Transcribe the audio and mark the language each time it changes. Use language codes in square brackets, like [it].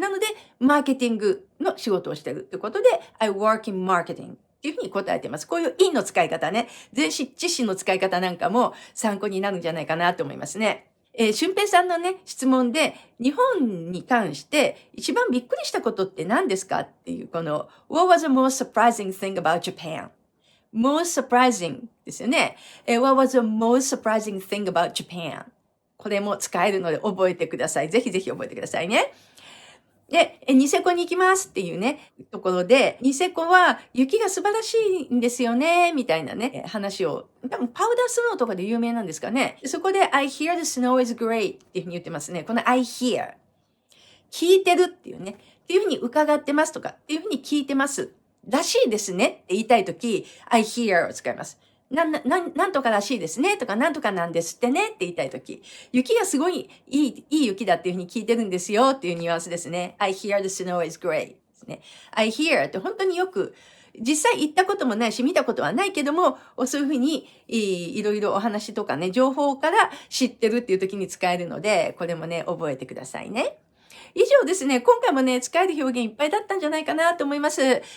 [ja] なので、マーケティングの仕事をしてるってことで、 [en] I work in marketing [ja] っていうふうに答えてます。こういう in の使い方ね、前置詞の使い方なんかも参考になるんじゃないかなと思いますね。俊平さんのね、質問で、日本に関して一番びっくりしたことって何ですかっていう、この、 [en] What was the most surprising thing about Japan? Most surprising [ja] ですよね。 [en] What was the most surprising thing about Japan? [ja] これも使えるので覚えてください。ぜひぜひ覚えてくださいね。で、ニセコに行きますっていうね、ところで、ニセコは雪が素晴らしいんですよね、みたいなね、話を、多分パウダースノーとかで有名なんですかね。そこで、 [en] I hear the snow is great [ja] っていうふうに言ってますね。この [en] I hear。 [ja] 聞いてるっていうね、っていうふうに伺ってますとか、っていうふうに聞いてます。らしいですねって言いたいとき、 [en] I hear [ja] を使います。なんとからしいですねとか、なんとかなんですってねって言いたいとき、雪がすごいいい雪だっていうふうに聞いてるんですよっていうニュアンスですね。 [en] I hear the snow is great [ja] ですね。 [en] I hear [ja] って本当によく、実際行ったこともないし見たことはないけども、そういうふうにいろいろお話とかね、情報から知ってるっていうときに使えるので、これもね、覚えてくださいね。以上ですね、今回もね、使える表現いっぱいだったんじゃないかなと思います。